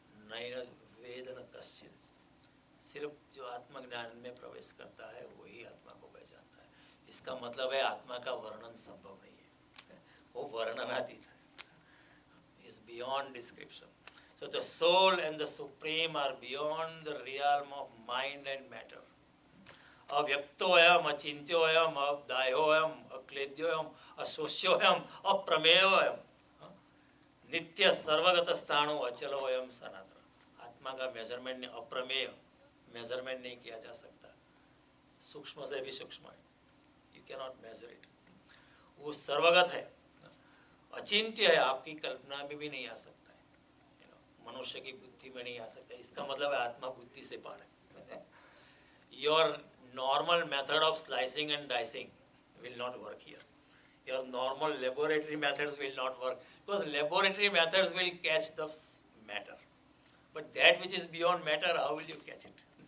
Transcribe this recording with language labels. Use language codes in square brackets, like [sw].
[sa] नैन वेद न कश्चित्। [hi] सिर्फ जो आत्मज्ञान में प्रवेश करता है वही आत्मा को पहचानता है। इसका मतलब है आत्मा का वर्णन संभव नहीं है, वो वर्णनातीत है, [en] is beyond description. So the soul and the supreme are beyond the realm of mind and matter. [sa] अव्यक्तोयम, अचिंत्योयम, अदाह्योयम, अक्लेद्योयम, अशोष्योयम, अप्रमेयोयम, नित्य सर्वगत स्थाणु अचलोयम सनातन। [hi] आत्मा का मेजरमेंट, अप्रमेय मेजरमेंट नहीं किया जा सकता, सूक्ष्म से भी सूक्ष्म है, [en] You can not measure it. [hi] वो सर्वगत है, अचिंत्य है, आपकी कल्पना में भी नहीं आ सकता है, मनुष्य की बुद्धि में नहीं आ सकता। इसका मतलब है आत्मा बुद्धि से पार है। [en] Your normal method of slicing and dicing will not work here. Your normal laboratory methods will not work, because laboratory methods will catch the matter, but that which is beyond matter, how will you catch it?